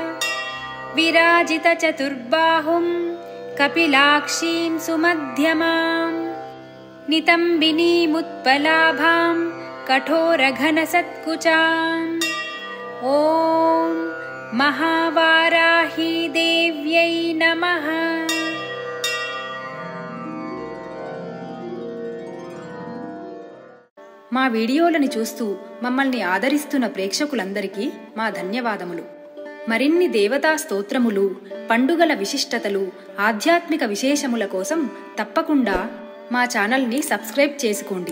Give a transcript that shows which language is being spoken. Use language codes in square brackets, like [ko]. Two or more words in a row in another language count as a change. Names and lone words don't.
[sa] विराजितचतुर्बाहुं कपिलाक्षीं सुमध्यमाम् नितम्बिनीमुत्पलाभां कठोरघनसत्कुचाम् ॐ महावाराही देव्यै नमः। [te] మా వీడియోలను చూస్తూ మమ్మల్ని ఆదరిస్తున్న ప్రేక్షకులందరికీ మా ధన్యవాదములు. మరిన్ని దేవతా స్తోత్రములు, పండుగల విశిష్టతలు, ఆధ్యాత్మిక విశేషముల కోసం తప్పకుండా మా ఛానల్ని సబ్స్క్రైబ్ చేసుకోండి.